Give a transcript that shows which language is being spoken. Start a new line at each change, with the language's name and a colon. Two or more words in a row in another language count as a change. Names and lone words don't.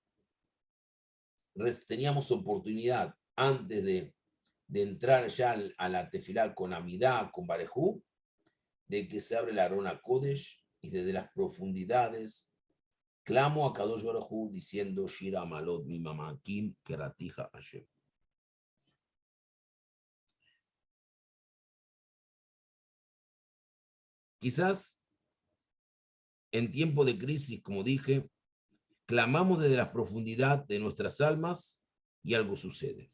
Spanish: teníamos oportunidad antes de entrar ya a la tefilá con Amidá, con Barejú, de que se abre la
Hebrew: ארון הקודש
Spanish: y desde las profundidades clamo a
Hebrew: קדוש ברוך
Spanish: diciendo
Hebrew: שיר המעלות ממעמקים קראתיך השם.
Spanish: Quizás en tiempo de crisis, como dije, clamamos desde la profundidad de nuestras almas y algo sucede.